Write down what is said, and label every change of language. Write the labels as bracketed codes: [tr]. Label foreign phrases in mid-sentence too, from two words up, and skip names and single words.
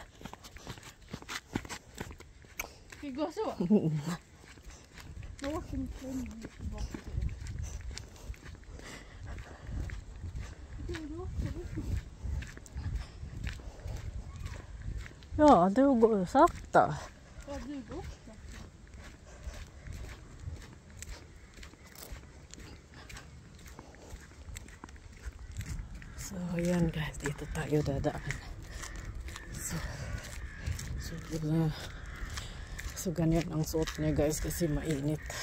[sv] Ska vi gå så? Då åker vi tillbaka. Ja, du går sakta. Ja, du går sakta. [tl] So, yan guys. Dito tayo dadaan. So ganyan ang suot niya guys kasi mainit.